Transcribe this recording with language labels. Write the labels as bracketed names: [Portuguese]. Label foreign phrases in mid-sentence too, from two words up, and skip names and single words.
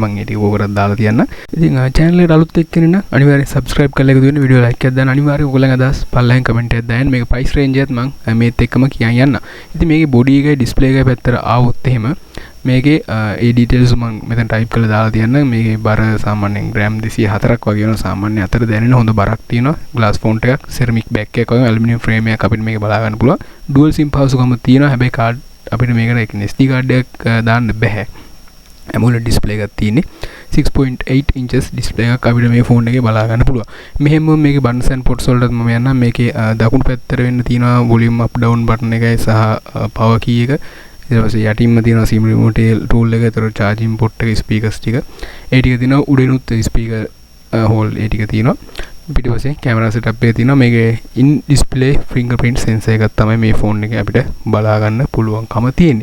[Sinhala] මම ඒ ටික ඕකරත් දාලා තියන්න. ඉතින් channel එකට අලුත් එක්ක කෙනෙක් නම් අනිවාර්යෙන් subscribe කරලා එකතු වෙන්න, [English] video like [Sinhala] එකක් දාන්න, අනිවාර්යෙන් ඔයගොල්ලන්ගේ අදහස් පල්ලෙන් comment එකක් දාන්න. මේක price range එකත් මම මේත් එක්කම කියන් යන්න. ඉතින් මේකේ body එකයි display එකයි පැත්තට ආවොත් එහෙම මේකේ ඒ details මම මෙතන type කරලා දාලා තියන්න. මේකේ බර සාමාන්‍යයෙන් gram 204ක් වගේ වෙනවා. සාමාන්‍ය අතර දැනෙන හොඳ බරක් තියෙනවා. [English] glass font [Sinhala] එකක්, [English] ceramic back [Sinhala] එකක් වගේ [English] aluminium frame [Sinhala] එකක් අපිට මේක බලා ගන්න පුළුවන්. [English] dual sim [Sinhala] පහසුකම තියෙනවා. හැබැයි card අපිට මේකට [English] SD card [Sinhala] එකක් දාන්න බෑ. [English] AMOLED display [Sinhala] එකක් තියෙන්නේ. [English] 6.8 inches display [Sinhala] එකක් අපිට මේ phone එකේ බලා ගන්න පුළුවන්. මෙහෙම මේකේ [English] buttons and ports [Sinhala] වලට මම යන්නම්. මේකේ දකුණු පැත්තට වෙන්න තියෙනවා [English] volume up down button [Sinhala] එකයි සහ [English] power key [Sinhala] එක. ඊට පස්සේ යටින්ම තියෙනවා [English] SIM remote tool [Sinhala] එක, ඒතර [English] charging port [Sinhala] එක, speakers ටික. ඒ ටික තියෙනවා. උඩිනුත් [English] speaker hole [Sinhala] ඒ ටික තියෙනවා. පිටිපස්සේ [English] camera setup [Sinhala] එක තියෙනවා. මේකේ [English] in display fingerprint sensor [Sinhala] එකක් තමයි මේ phone එකේ අපිට බලා ගන්න පුළුවන්කම තියෙන්නේ.